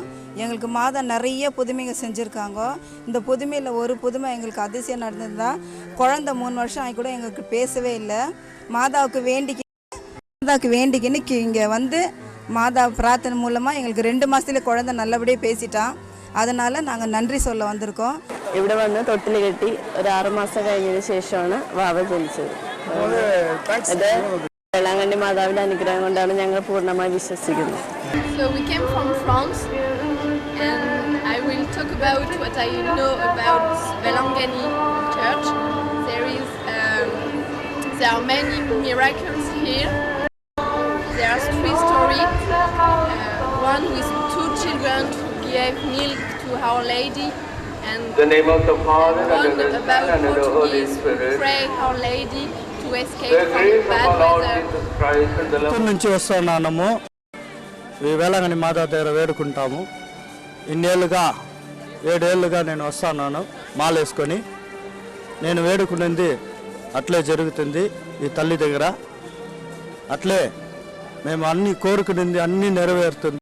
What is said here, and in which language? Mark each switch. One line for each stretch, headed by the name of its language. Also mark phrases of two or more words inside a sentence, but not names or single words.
Tamil: எங்களுக்கு மாதம் நிறைய புதுமைங்க செஞ்சுருக்காங்க. இந்த புதுமையில் ஒரு புதுமை எங்களுக்கு அதிசயம் நடந்ததுன்னா, குழந்தை 3 வருஷம் ஆகி கூட எங்களுக்கு பேசவே இல்லை. மாதாவுக்கு வேண்டிக்கின்னு இங்கே வந்து மாதா பிரார்த்தனை மூலமாக எங்களுக்கு 2 மாதத்துல குழந்தை நல்லபடியாக பேசிட்டான். அதனால் நாங்கள் நன்றி சொல்ல വന്നിരിക്കோம்.
Malayalam: ഇവിടെ വന്ന് തൊട്ടിൽ കെട്ടി ഒരു 6 മാസം കഴിഞ്ഞതിന് ശേഷമാണ് വാവ ജനിച്ചത്. ഇത് വേളാങ്കണ്ണി മാതാവിന്റെ അനുഗ്രഹം കൊണ്ടാണ് ഞങ്ങൾ പൂർണ്ണമായി വിശ്വസിക്കുന്നത്.
English: So we came from France and I will talk about what I know about Belangani Church. There are many miracles here. There are 3 stories. One with 2 children who gave milk to Our Lady, and the name of the Father and one of the about Son and of the Holy Portuguese who Spirit. pray Our Lady to escape The from grace of bad our Lord weather. Jesus Christ and the love
Telugu: నుంచి వస్తున్నాము. ఈ వేళాంగణి మాతా దగ్గర వేడుకుంటాము. ఇన్నేళ్ళుగా 7 ఏళ్ళుగా నేను వస్తున్నాను మాలేసుకొని. నేను వేడుకున్నది అట్లే జరుగుతుంది ఈ తల్లి దగ్గర. అట్లే మేము అన్ని కోరుకున్నది అన్ని నెరవేరుతుంది.